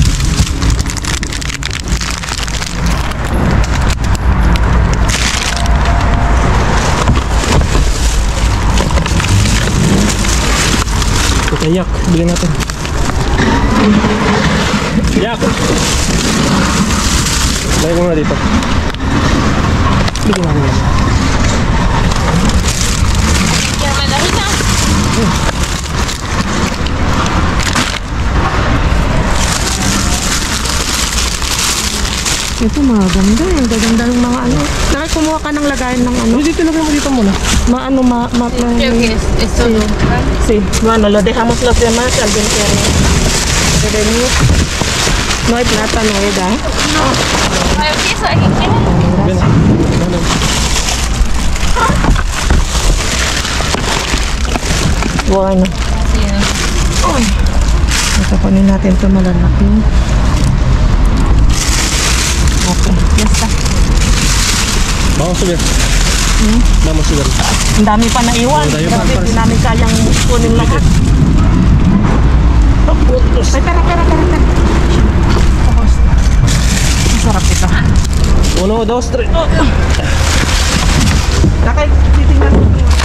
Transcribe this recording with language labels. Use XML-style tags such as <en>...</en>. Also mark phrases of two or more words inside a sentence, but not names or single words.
<tl>Ito yak. Bigyan natin. Yak. Lagay ko muna dito. Bigyan natin yan.</tl> <es>¿Quiere mandarina?</es> <tl>Ito mga ganda. Ang gaganda ng mga ano. Nakay kumuha ka ng lagayan ng ano. Dito lagay mo dito muna.</tl> <es>Creo que es solo. Sí, bueno, lo dejamos los demás. Alguien quiere venir. No hay plátano, ¿verdad? ¿Hay queso? ¿Alguien quiere? Ven. Bueno. Sí, ¿no?</es> <tl>Ito kunin natin ito malalaki.</tl> <es>Okay, ya está. Vamos a subir. Vamos a subir.</es> <tl>Ang dami pa naiwan. Oo, dami pa. Grabe, hindi namin kayang kunin lahat. Ay, tara. Masarap ito. 1, 2, 3. Oh. Lakay, titingnan mo.</tl>